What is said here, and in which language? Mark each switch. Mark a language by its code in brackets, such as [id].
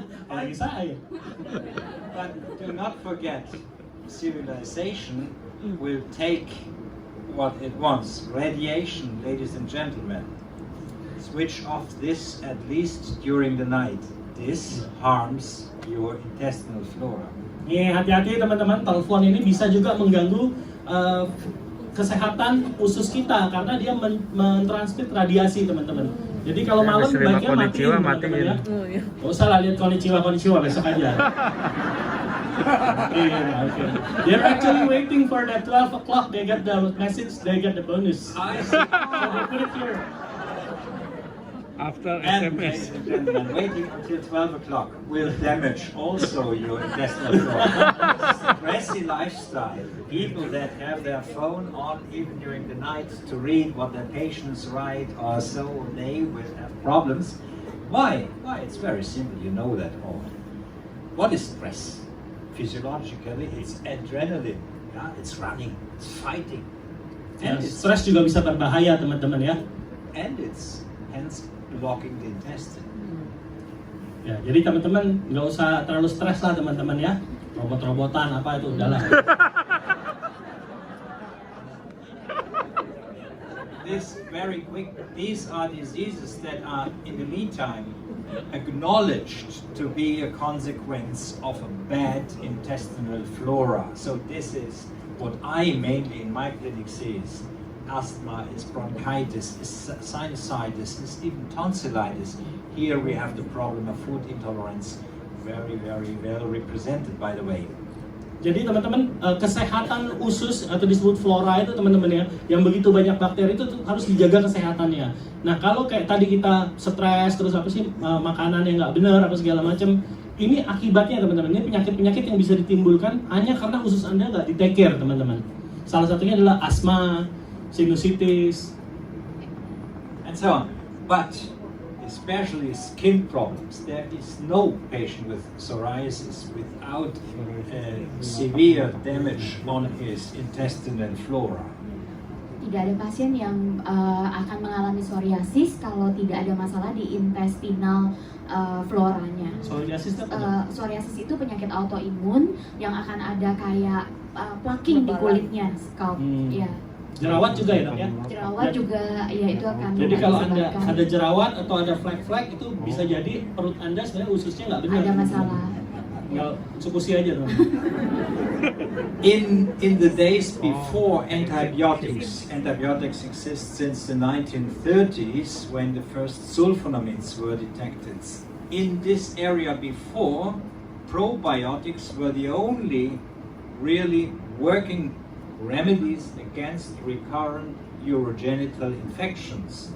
[id] Lagi saya. [en] But do not forget, civilization will take what it wants. Radiation, ladies and gentlemen. Switch off this at least during the night. This harms your intestinal flora. [id] Nih, hati-hati teman-teman, telepon ini bisa juga mengganggu kesehatan usus kita karena dia mentransmit radiasi teman-teman. Jadi kalau malam baiknya matiin teman-teman ya. Gak usah lah lihat konnichiwa besok aja. [en] Okay. They're actually waiting for that 12 o'clock. They get the message, they get the bonus. I see. So they put it here. After And, ladies and gentlemen, waiting until 12 o'clock will damage also your intestinal flora. Stressy lifestyle, people that have their phone on even during the night to read what their patients write or so, they will have problems. Why? It's very simple, you know that all. What is stress? Physiologically, it's adrenaline. Yeah? It's running, it's fighting. And it's [id] Stres juga bisa berbahaya teman-teman ya. [en] And it's hence blocking the intestine. [id] Ya, jadi teman-teman nggak usah terlalu stres lah teman-teman ya. Robot-robotan apa itu udahlah. [en] this very quick. These are diseases that are, in the meantime, acknowledged to be a consequence of a bad intestinal flora. So this is what I mainly in my clinic see is asthma, is bronchitis, is sinusitis, is even tonsillitis. Here we have the problem of food intolerance, very, very well represented by the way. [id] Jadi teman-teman, kesehatan usus atau disebut flora itu teman-teman ya, yang begitu banyak bakteri itu harus dijaga kesehatannya. Nah kalau kayak tadi kita stres terus apa sih makanan yang nggak benar apa segala macam, ini akibatnya teman-teman, ini penyakit-penyakit yang bisa ditimbulkan hanya karena usus Anda nggak di- [en] take care [id] teman-teman. Salah satunya adalah asma, sinusitis, [en] and so on. But especially skin problems. There is no patient with psoriasis without severe damage on his intestinal flora. [id] Tidak ada pasien yang akan mengalami psoriasis kalau tidak ada masalah di intestinal floranya. Psoriasis itu penyakit autoimun yang akan ada kayak plaking di kulitnya, scalp. Ya. Jerawat juga ya dok ya? Jerawat juga ya itu akan. Jadi kalau Anda ada jerawat atau ada flek-flek itu bisa jadi perut Anda sebenarnya ususnya nggak benar. Ada masalah. Tinggal Utsukushii aja dong. [en] In the days before antibiotics exist since the 1930s when the first sulfonamides were detected. In this area before, probiotics were the only really working remedies against recurrent urogenital infections.